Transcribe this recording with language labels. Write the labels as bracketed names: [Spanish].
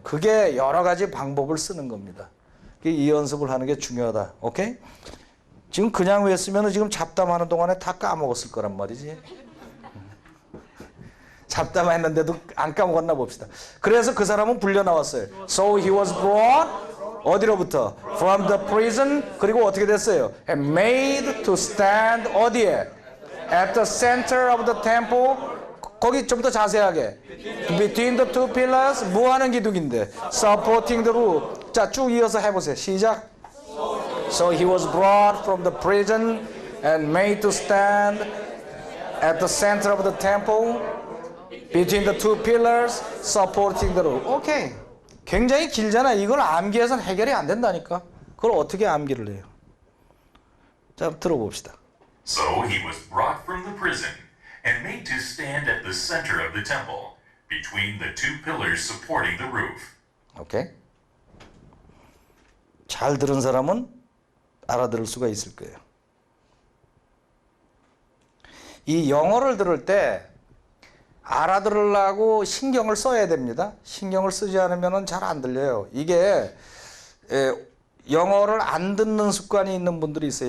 [Korean] 그게 여러 가지 방법을 쓰는 겁니다. 이 연습을 하는 게 중요하다. 오케이? 지금 그냥 외웠으면 지금 잡담하는 동안에 다 까먹었을 거란 말이지. 잡담했는데도 안 까먹었나 봅시다. 그래서 그 사람은 불려 나왔어요. [English] So he was brought [Korean] 어디로부터? [English] From the prison. [Korean] 그리고 어떻게 됐어요? [English] And made to stand [Korean] 어디에? [English] At the center of the temple. [Korean] 거기 좀 더 자세하게. [English] Between the two pillars. [Korean] 뭐 하는 기둥인데? [English] Supporting the roof. [Korean] 자, 쭉 이어서 해보세요. 시작. [English] So he was brought from the prison and made to stand at the center of the temple. Between the two pillars. Supporting the roof. 오케이. [Korean] 굉장히 길잖아. 이걸 암기해서는 해결이 안 된다니까. 그걸 어떻게 암기를 해요? 자, 들어봅시다. [English] So he was brought from the prison and made to stand at the center of the temple, between the two pillars supporting the roof. [Korean] 오케이. 잘 들은 사람은 알아들을 수가 있을 거예요. 이 영어를 들을 때 알아들으려고 신경을 써야 됩니다. 신경을 쓰지 않으면 잘 안 들려요. 이게 영어를 안 듣는 습관이 있는 분들이 있어요.